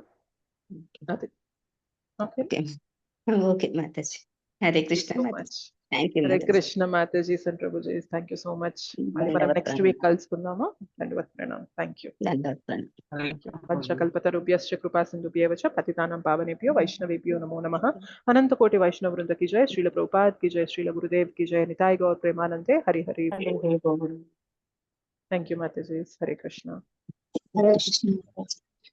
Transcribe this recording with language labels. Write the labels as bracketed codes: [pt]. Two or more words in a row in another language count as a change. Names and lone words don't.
[te] అది ఓకే. ఓకే మాతాజీ, హరే కృష్ణ మాతాజీ. [en] thank you [te] హరే కృష్ణ మాతాజీ, సెంట్ ప్రభుజీ, [en] thank you so much. [te] మళ్ళీ మనం [en] next week [te] కలుసుకుందాము. దండవత్ ప్రణామం. [en] thank you. [sa] పంచకల్పతరుభ్యశ్చ కృపా సింధుభ్యేవ చ పతితానాం పావనేభ్యో వైష్ణవేభ్యో నమో నమః. अनन्त कोटि वैष्णव वृन्द [hi] की जय, श्रील प्रभुपाद की जय, श्रील गुरुदेव की जय, निताय गौर प्रेमानंदे, हरि हरि बोल. [en] thank you माताजी. हरे कृष्णा. हरे कृष्ण.